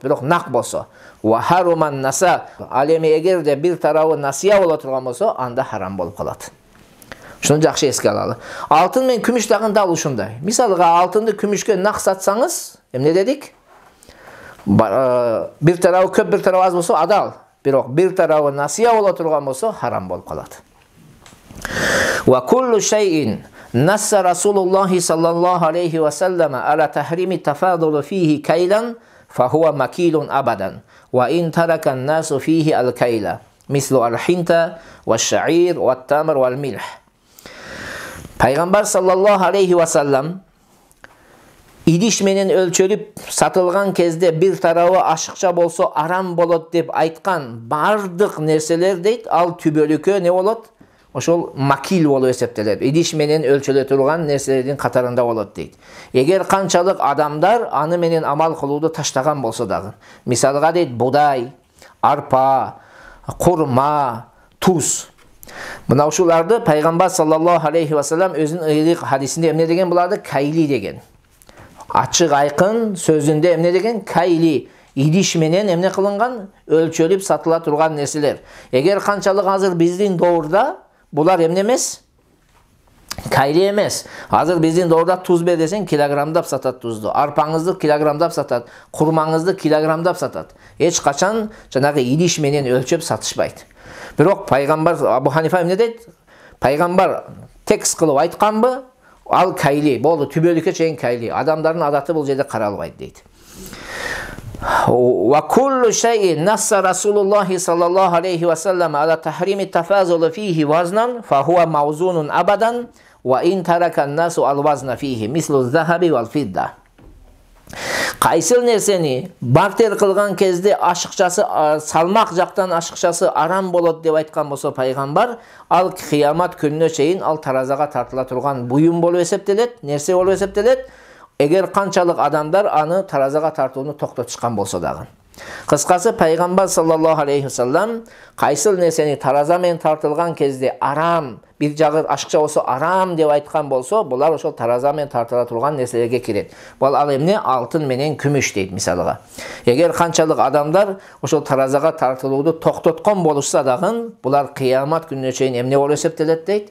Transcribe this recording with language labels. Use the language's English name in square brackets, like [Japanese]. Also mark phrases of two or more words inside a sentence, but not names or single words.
[Kyrgyz] Бирок нак болсо, [Arabic] وحرم النساء, [Kyrgyz] ал эми эгерде бир тарабы насия боло турган болсо, анда харам болуп калат. Шуну жакшы эске алалы. Алтын мен күмүш дагы дал ушундай. Мисалга алтынды күмүшкө нак сатсаңыз, эмне дедик? Бир тарабы көп, бир тарабы аз болсо адал. Бирок бир тарабы насия боло турган болсо, харам болуп калат. [Arabic] وكل شيء نص رسول الله صلى الله عليه وسلم على تحريم التفاضل فيه كيلا فهو مكيل أبدا. وإن ترك الناس فيه الكيل مثل الحنطة والشعير والتمر والملح. [Kyrgyz] Пайгамбар [Arabic] صلى الله عليه وسلم [Kyrgyz] идиш менен өлчөлүп сатылган кезде бир тарабы ашыкча болсо арам болот деп айткан бардык нерселер дейт, ал түбөлүккө не болот? Ошол макил болуп эсептелет. Идиш менен өлчөлө турган нерселердин катарында болот дейт. Эгер канчалык адамдар аны менен амал кылууду таштаган болсо дагы, мисалга дейт будай, арпа, курма, туз. Мына ушуларды Пайгамбар [Arabic] صلى الله عليه وسلم [Kyrgyz] өзүнүн ыйлык хадисинде эмне деген буларды? Кайли деген. Ачык айкын сөзүндө эмне деген? Кайли. Идиш менен эмне кылынган? Өлчөлүп сатыла турган нерселер. Эгер канчалык азыр биздин доорда булар эмне эмес? Кайли эмес. Азыр биздин доорда туз бер десең килограммдап сатат тузду. Арпаңызды килограммдап сатат, курмаңызды килограммдап сатат. Эч качан жанагы идиш менен өлчөп сатышпайт. Бирок Пайгамбар Абу Ханифа эмне дейт? Пайгамбар текст кылып айтканбы? Ал кайли, болду, түбөлүккө чейин кайли. Адамдардын адаты бул жерде каралбайт дейт. [Arabic] وكل شيء نص رسول الله صلى الله عليه وسلم على تحريم التفاضل فيه وزنا فهو موزون أبدا وإن ترك الناس الوزن فيه مثل الذهب والفضة. [Kyrgyz] Кайсыл нерсени бартер кылган кезде ашыкчасы, салмак жактан ашыкчасы арам болот деп айткан болсо Пайгамбар, ал кыямат күнүнө чейин ал таразага тартыла турган буюм болуп эсептелет, нерсе болуп эсептелет. Эгер канчалык адамдар аны таразага тартууну токтотушкан болсо дагы. Кыскасы Пайгамбар [Arabic] صلى الله عليه وسلم [Kyrgyz] кайсыл нерсени тараза менен тартылган кезде арам, бир жагы ашыкча болсо арам деп айткан болсо, булар ошол тараза менен тартыла турган нерселерге кирет. Бул ал эмне? Алтын менен күмүш дейт мисалга. Эгер канчалык адамдар ошол таразага тартылууду токтоткон болушса дагы, булар кыямат күнүнө чейин эмне болуп эсептелет дейт?